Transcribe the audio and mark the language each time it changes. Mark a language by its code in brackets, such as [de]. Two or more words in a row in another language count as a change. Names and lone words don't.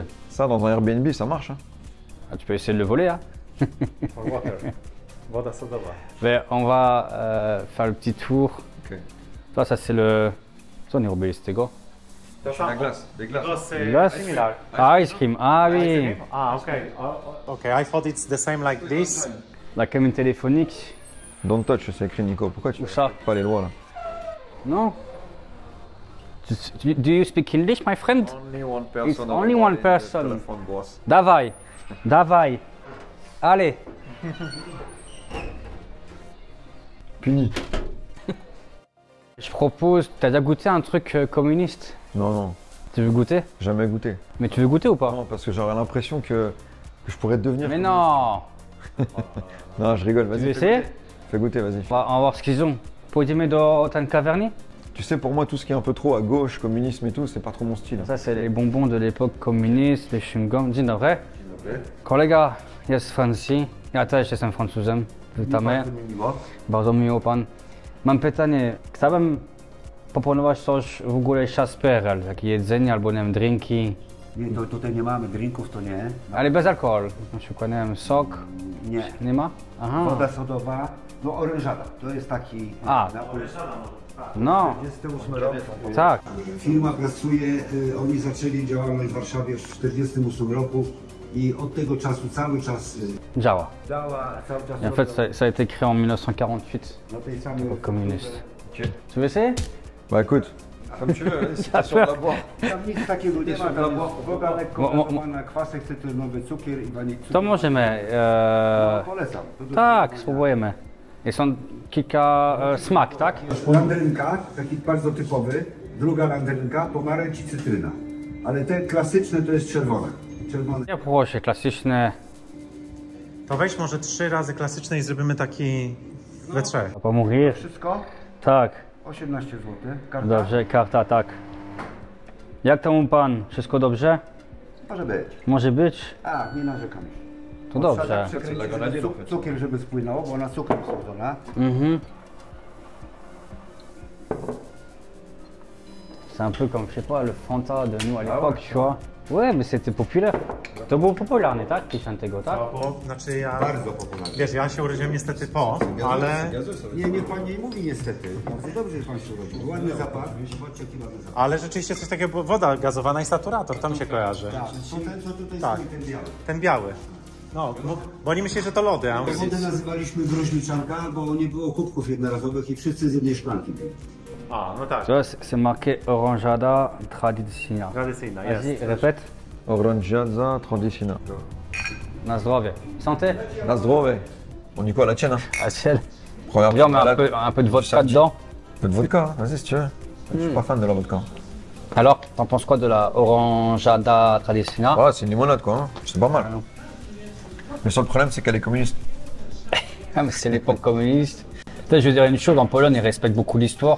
[fr] Ça, dans un Airbnb, ça marche. Hein. Ah, tu peux essayer de le voler, hein. [pl] Woda sodowa. [fr] Mais on va faire le petit tour. Ok. Là, ça c'est le... Ça, on est roubé, c'était quoi? La glace, des glaces. Glace. Ah, [en] ice cream. [fr] Ah oui. [en] Ah, okay. Okay, I thought it's the same like this. [fr] La cabine téléphonique. [en] Don't touch, [fr] c'est écrit Nico. Pourquoi tu Où ça? pas les lois là? Non. [en] Do you speak English, my friend? Only one It's only one person. [pl] Dawaj. Dawaj. [fr] Allez. Puni. Je propose, t'as déjà goûté un truc communiste? Non, non, Tu veux goûter? jamais goûté. Mais tu veux goûter ou pas? Non, parce que j'aurais l'impression que je pourrais devenir. Mais non. Non, je rigole, Tu vas-y. veux essayer? Fais goûter, vas-y. On va voir ce qu'ils ont. [pl] Pójdziemy do ten kawiarni? [fr] Tu sais, pour moi, tout ce qui est un peu trop à gauche, communisme et tout, c'est pas trop mon style. Ça, c'est les bonbons de l'époque communiste, les chewing-gums. [pl] Dzień dobry. Kolega jest z Francji. Ja też jestem Francuzem. Witamy. Bardzo miło pan. Mam pytanie. Chciałbym proponować coś w ogóle z PRL, takie jedzenie albo nie wiem, drinki. Nie, to tutaj nie mamy drinków, to nie. Ale bez alkoholu. Na przykład, nie wiem, sok. Nie. Nie ma? Aha. Woda sodowa, no orężada. To jest taki napój. No, 48 rok. tak. Firma pracuje, oni zaczęli działalność w Warszawie w 48 roku i od tego czasu cały czas Działa. działa, cały czas [fr] Et en fait, ça a été créé en 1948, [pl] na tej samej [fr] communiste. Tu veux essayer? Bah écoute, Comme tu veux, si t'as sûr de la boire. [pl] Tam nic takiego nie ma, tam woda lekko Mo- mo- gazowana, kwasek cytrynowy, cukier i wanik. To możemy. Polecam. To Tak, spróbujemy. Jest on kilka smak, tak? Landrynka, taki bardzo typowy. Druga landrynka, pomarańcz i cytryna. Ale te klasyczne to jest czerwone. Czerwone. Ja proszę, klasyczne. To weź może 3 razy klasyczne i zrobimy taki we trzech. Pomówisz? Wszystko? Tak. 18 zł. Karta? Dobrze, karta, tak. Jak tam u pan? Wszystko dobrze? Może być. Może być? Tak, nie narzekam. To dobrze. Przekręcić, żeby cukier, żeby spłynął, bo ona cukrem słodzona. Mhm. [fr] C'est un peu comme, je sais pas, le Fanta de nous à l'époque, tu vois. Ouais, mais c'était populaire. [pl] To było popularne, tak? Pisantego, tak? Bo, znaczy ja, Bardzo popularny. wiesz, ja się urodziłem niestety po, ale, Niech pan nie mówi niestety. Bardzo dobrze, że pan się urodził. Ładny zapach. Zobaczcie, jaki ładny zapach. ale rzeczywiście coś takiego, było, woda gazowana i saturator, to mi się kojarzy. Tak, to ten, co tutaj Tak. stoi, ten biały. Ten biały. No, bo oni myśleli, że to lody, a on Wodę nazywaliśmy groźniczanka, bo nie było kubków jednorazowych i wszyscy z jednej szklanki byli. A, no tak. [fr] Tu vois, c'est marqué Oranjada Tradicional. [pl] Tradycyjna, [fr] Vas-y, [pl] jest. [fr] répète. Orangiaza traditionnelle. [pl] Na zdrowie. Santé. Na zdrowie. [fr] On y quoi, la tienne hein? À ciel. Regarde, Viens, on met malade. un peu de vodka dedans. Un peu de vodka, vas-y si tu veux. Je suis pas fan de la vodka. Alors, t'en penses quoi de la Oranjada Tradicional? Ouais, c'est une limonade quoi, hein. C'est pas mal. Le seul problème c'est qu'elle est communiste. Ah, mais c'est l'époque communiste. Peut-être, je veux dire une chose, en Pologne, ils respectent beaucoup l'histoire,